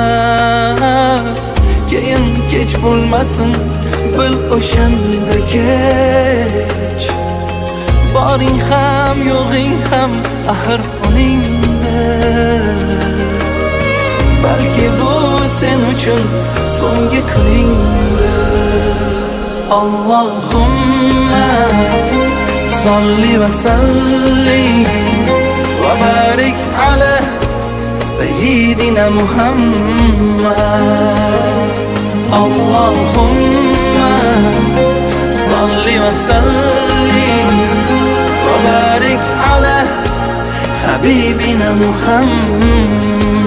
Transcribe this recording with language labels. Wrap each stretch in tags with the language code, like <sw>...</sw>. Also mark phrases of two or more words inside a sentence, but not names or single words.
<uz>Keyin kech bo'lmasin, bil o'shanda kech. Boring ham, yo'g'ing ham axir uningdir. Balki bu sen uchun so'nggi kuningdir.</uz> <ar>اللهم صل وسلم وبارك على سيدنا محمد. اللهم صل وسلم وبارك على حبيبنا محمد.</ar>